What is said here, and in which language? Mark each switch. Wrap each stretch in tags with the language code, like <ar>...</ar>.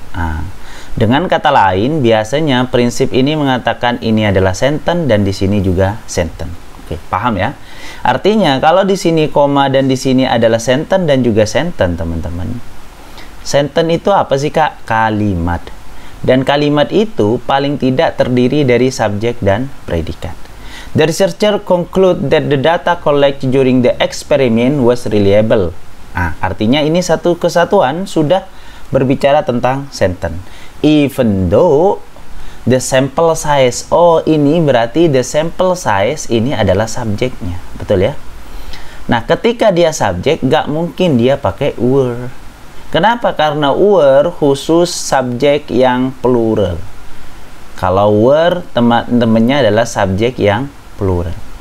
<id>Nah, dengan kata lain, biasanya prinsip ini mengatakan ini adalah sentence dan di sini juga sentence. Oke, paham ya? Artinya kalau di sini koma dan di sini adalah sentence dan juga sentence, teman-teman. Sentence itu apa sih, Kak? Kalimat. Dan kalimat itu paling tidak terdiri dari subjek dan predikat.</id> <en>The researcher conclude that the data collected during the experiment was reliable.</en> <id>Nah, artinya ini satu kesatuan sudah berbicara tentang sentence.</id> <en>Even though the sample size.</en> <id>Oh, ini berarti</id> <en>the sample size</en> <id>ini adalah subjeknya. Betul ya? Nah, ketika dia subjek, gak mungkin dia pakai were. Kenapa? Karena were khusus subjek yang plural. Kalau were, teman-temannya adalah subjek yang plural.</id>